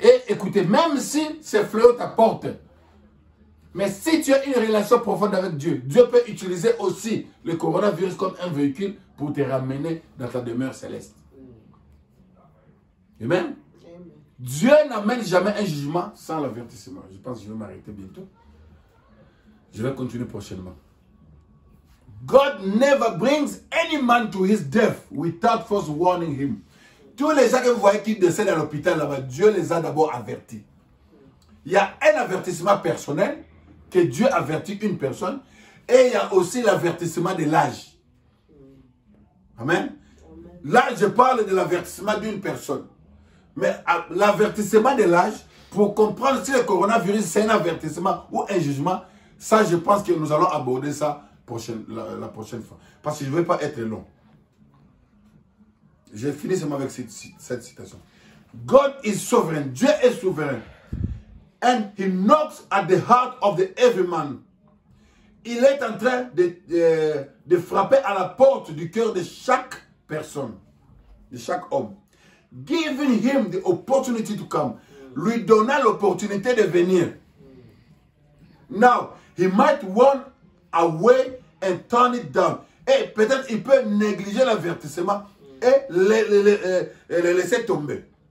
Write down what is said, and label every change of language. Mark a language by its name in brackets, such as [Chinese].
[French] Et écoutez, même si ces fléaux t'apportent, mais si tu as une relation profonde avec Dieu, Dieu peut utiliser aussi le coronavirus comme un véhicule pour te ramener dans ta demeure céleste. Amen. Dieu n'amène jamais un jugement sans l'avertissement. Je pense que je vais m'arrêter bientôt. Je vais continuer prochainement. [English] God never brings any man to his death without first warning him. [French] Tous les gens que vous voyez qui décèdent à l'hôpital là-bas, Dieu les a d'abord avertis. Il y a un avertissement personnel que Dieu avertit une personne et il y a aussi l'avertissement de l'âge. Amen. Là, je parle de l'avertissement d'une personne. Mais l'avertissement de l'âge, pour comprendre si le coronavirus c'est un avertissement ou un jugement, ça je pense que nous allons aborder ça la prochaine fois. Parce que je ne vais pas être long. J'ai fini seulement avec cette citation. [English] God is sovereign. [French] Dieu est souverain. [English] And he knocks at the heart of the every man. [French] Il est en train de frapper à la porte du cœur de chaque personne, de chaque homme. [English] Giving him the opportunity to come. [French] Lui donnant l'opportunité de venir. [English] Now, he might run away and turn it down. [French] Et peut-être il peut négliger l'avertissement et le laisser tomber.